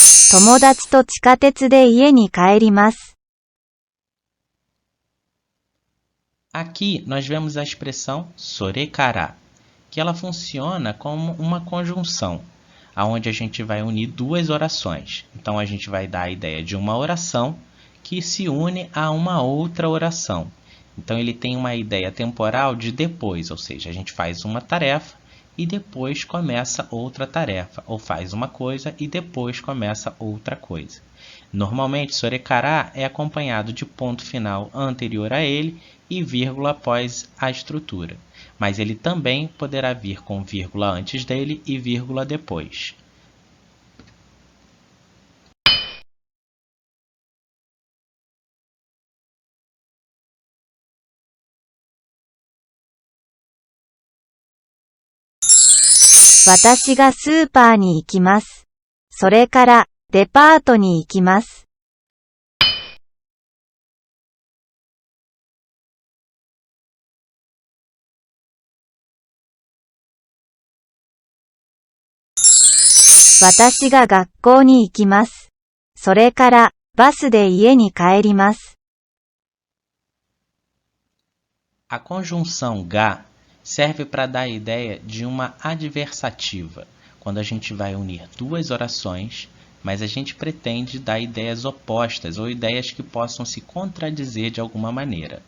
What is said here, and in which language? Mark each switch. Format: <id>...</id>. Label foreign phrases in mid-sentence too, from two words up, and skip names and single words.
<ja>友達と地下鉄で家に帰ります。</ja> <pt>Aqui nós vemos a expressão sorekara, que ela funciona como uma conjunção, onde a gente vai unir duas orações. Então a gente vai dar a ideia de uma oração que se une a uma outra oração. Então ele tem uma ideia temporal de depois, ou seja, a gente faz uma tarefa e depois começa outra tarefa, ou faz uma coisa e depois começa outra coisa. Normalmente, sorekara é acompanhado de ponto final anterior a ele e vírgula após a estrutura, mas ele também poderá vir com vírgula antes dele e vírgula depois.</pt> <ja>私がスーパーに行きます。それからデパートに行きます。私が学校に行きます。それからバスで家に帰ります。</ja> <pt>A conjunção ga serve para dar a ideia de uma adversativa, quando a gente vai unir duas orações, mas a gente pretende dar ideias opostas ou ideias que possam se contradizer de alguma maneira.</pt>